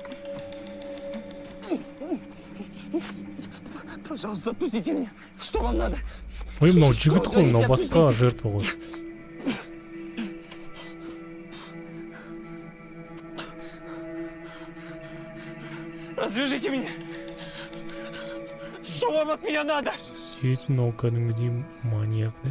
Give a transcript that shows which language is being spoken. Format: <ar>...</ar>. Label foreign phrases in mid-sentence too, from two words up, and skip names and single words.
<ru>Пожалуйста, отпустите меня. Что вам надо?</ru> <kk>Ой, мынау жігіт қой, мынау басқа жертва ғой.</kk> <ru>Развяжите меня. Что вам от меня надо?</ru> <kk>Сөйтіп мынау кәдімгідей маньяк, да?</kk>